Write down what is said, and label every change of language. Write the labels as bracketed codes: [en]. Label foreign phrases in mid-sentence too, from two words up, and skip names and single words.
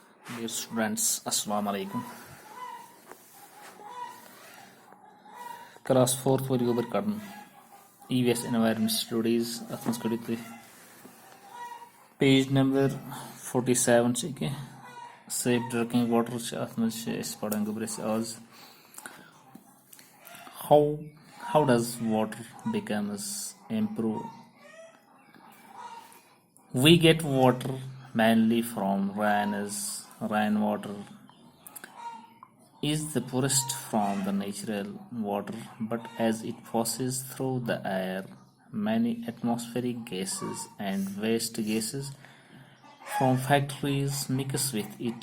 [en] Dear students, [ar] السلام علیکم. [ks] Class 4th ؤرۍ گوٚبر کَرُن [en] EVS Environment Studies [ks] اَتھ منٛز کٔڑِو تُہۍ [en] page number [ks] 47 چھِ کینٛہہ [en] safe drinking water [ks] چھِ اَتھ منٛز چھِ أسۍ پَران گوٚبر أسۍ آز [en] how does water becomes improve. We get water mainly from rainwater is the purest from the natural water, but as it passes through the air, many atmospheric gases and waste gases from factories mix with it.